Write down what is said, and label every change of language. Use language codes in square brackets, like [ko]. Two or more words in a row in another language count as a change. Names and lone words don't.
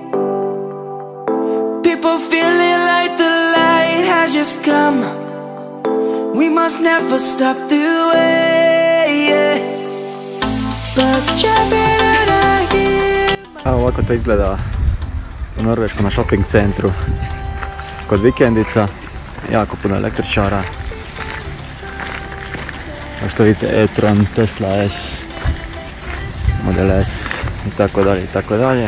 [en] People feeling like the light has just come. We must never stop the way. Birds jumping and I hear. [hr] Evo ovako to izgleda u Norveškom na shopping centru kod vikendica. Jako puno električara. Kao što vidite, e-tron, Tesla S, Model S i tako dalje i tako dalje.